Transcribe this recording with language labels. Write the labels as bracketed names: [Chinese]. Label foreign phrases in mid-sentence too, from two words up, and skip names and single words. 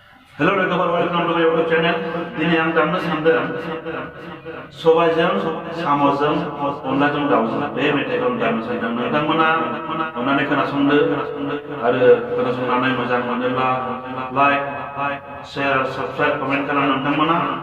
[English] Hello, welcome to my YouTube channel. [Bodo] Dini ang damna sandang Sobaijwng, samojwng, onlajwng, daojwng. Be metheikon damna sandang. Nोंथांमोना अन्नानै खोनासंदो आरो खोनासंनानै मोजां मोनोब्ला [English] like, share, subscribe, comment [Bodo] खालाम नोंथांमोना